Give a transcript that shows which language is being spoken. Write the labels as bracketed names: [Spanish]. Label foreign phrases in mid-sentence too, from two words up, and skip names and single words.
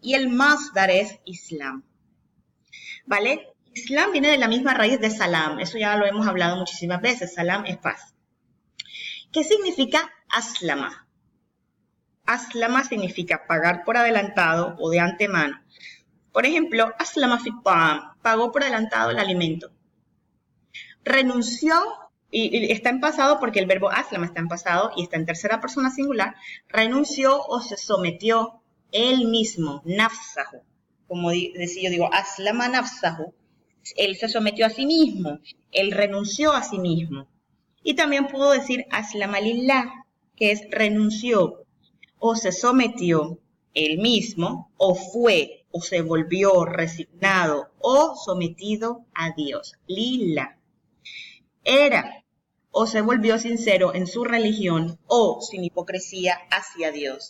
[Spanish] Y el masdar es Islam. ¿Vale? Islam viene de la misma raíz de salam. Eso ya lo hemos hablado muchísimas veces. Salam es paz. ¿Qué significa aslama? Aslama significa pagar por adelantado o de antemano Por ejemplo, [Arabic] أسلم في الطعام, [Spanish] pagó por adelantado el alimento. Renunció, y está en pasado porque el verbo aslama está en pasado y está en tercera persona singular, renunció o se sometió él mismo, nafsahu. Como decía, yo digo, [Arabic] أسلم نفسه, [Spanish] él se sometió a sí mismo, él renunció a sí mismo. Y también puedo decir [Arabic] أسلم لله, [Spanish] que es renunció o se sometió él mismo, o fue, o se volvió resignado, o sometido a Dios. Lillah. Era, o se volvió sincero en su religión, o sin hipocresía hacia Dios.